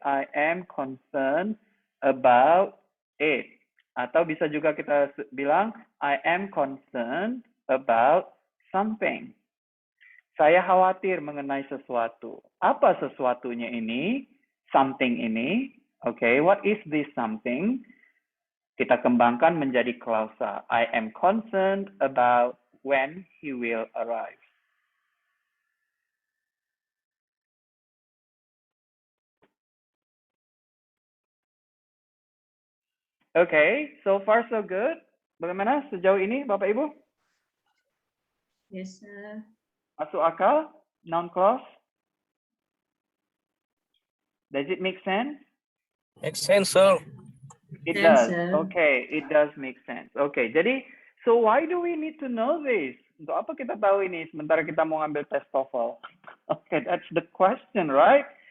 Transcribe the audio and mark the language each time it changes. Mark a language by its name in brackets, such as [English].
[English] I am concerned about it. [Indonesian] Atau bisa juga kita bilang, [English] I am concerned about something. [Indonesian] Saya khawatir mengenai sesuatu. Apa sesuatunya ini? Something ini. [English] Okay, what is this something? [Indonesian] Kita kembangkan menjadi klausa. [English] I am concerned about when he will arrive. Okay, so far so good. [Indonesian] Bagaimana sejauh ini, Bapak Ibu? [English] Yes, sir. [Indonesian] Masuk akal? Noun clause? [English] Does it make sense? Makes sense, sir. It Sense, does. sir. Okay, it does make sense. Okay, jadi, so why do we need to know this? [Indonesian] Untuk apa kita tahu ini sementara kita mau ngambil tes TOEFL? [English] Okay, that's the question, right?